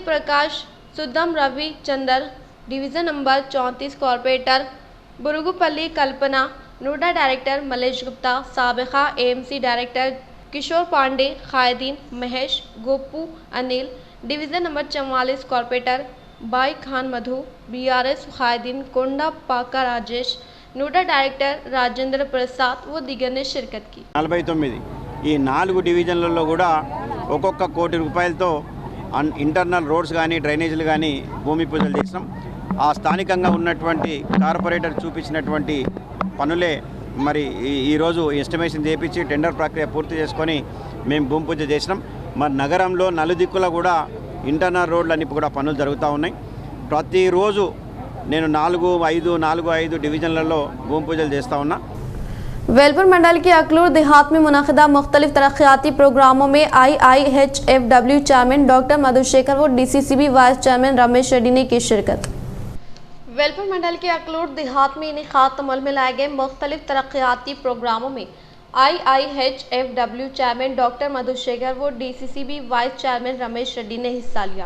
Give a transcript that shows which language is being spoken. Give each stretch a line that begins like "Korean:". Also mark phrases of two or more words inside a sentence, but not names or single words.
Urdu: پرکاش، سدم روی چندر,
English: division number
Urdu: 34 کارپوریٹر بروگوپلی کلپنا، نوڈا ڈائریکٹر ملیش گپتا، سابقہ اے ایم سی ڈائریکٹر کشور پانڈے، قائدین مہیش، گوپو انل,
English: division number
Urdu: 44 کارپوریٹر بائی خان مدھو، بی آر ایس قائدین کونڈا پاکا راجیش، نوڈا ڈائریکٹر రాజేంద్ర ప్రసాద్ و దిగనే شرکت کی।
Telugu: 49 ఈ 4 డివిజన్లలో కూడా ఒక్కొక్క కోటి రూపాయలతో
English: internal roads
Telugu: కానీ డ్రైనేజీలు కానీ భూమి పూజలు చేసినాం। ఆ స్థానికంగా ఉన్నటువంటి కార్పొరేటర్ చూపించినటువంటి పనులే మరి ఈరోజు ఎస్టిమేషన్ చేయించి టెండర్ ప్రక్రియ పూర్తి చేసుకొని మేము భూమి పూజ చేసినాం। మరి నగరంలో నలుదిక్కుల కూడా ఇంటర్నల్ రోడ్లన్నీ కూడా పనులు జరుగుతూ ఉన్నాయి। ప్రతిరోజు నేను 4-5 డివిజన్లలో భూమి పూజలు చేస్తూ ఉన్నా।
Urdu: ویلپور منڈل کے اکلور دیہات میں منعقدہ مختلف ترقیاتی پروگراموں میں IIHFW چیئرمین ڈاکٹر مدھوشیکھر و DCCB
English: vice chairman
Urdu: رمیش ریڈی نے کی شرکت. ویلپور منڈل کے اکلور دیہات میں انعقاد عمل میں لائے گئے مختلف ترقیاتی پروگراموں میں IIHFW چیئرمین ڈاکٹر مدھوشیکھر و DCCB
English: vice chairman
Urdu: رمیش ریڈی نے حصہ لیا.